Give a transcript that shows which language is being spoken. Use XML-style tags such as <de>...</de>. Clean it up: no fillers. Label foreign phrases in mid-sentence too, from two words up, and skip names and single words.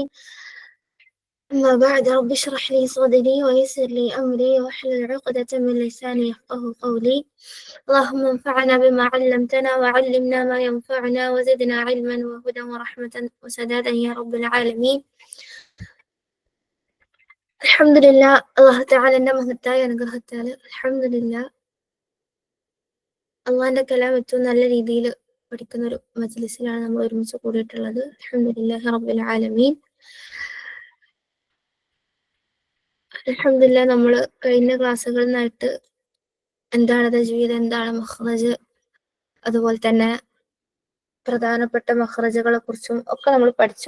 <ar>أما بعد، رب اشرح لي صدري ويسر لي أمري واحلل عقدة من لساني يفقه قولي. اللهم انفعنا بما علمتنا وعلمنا ما ينفعنا وزدنا علما وهدى ورحمة وسدادا يا رب العالمين. الحمد لله. الله تعالى</ar> <ml>നമഹത്തായ അനുഗ്രഹത്താല് അൽഹംദുലില്ലാ അള്ളാന്റെ കലാം ഏറ്റവും നല്ല രീതിയിൽ പഠിക്കുന്ന ഒരു മജ്ലിസിലാണ് നമ്മൾ ഒരുമിച്ച് കൂടിയിട്ടുള്ളത്.</ml> <ar>الحمد لله رب العالمين.</ar> <ml>അൽഹംദുലില്ലാ, നമ്മൾ കഴിഞ്ഞ ക്ലാസ്സുകളിൽ നിന്നായിട്ട് എന്താണ് തജ്വീദ്, എന്താണ് മഖ്റജ്, അതുപോലെ തന്നെ പ്രധാനപ്പെട്ട മഖ്റജുകളെ കുറിച്ചും ഒക്കെ നമ്മൾ പഠിച്ചു.</ml>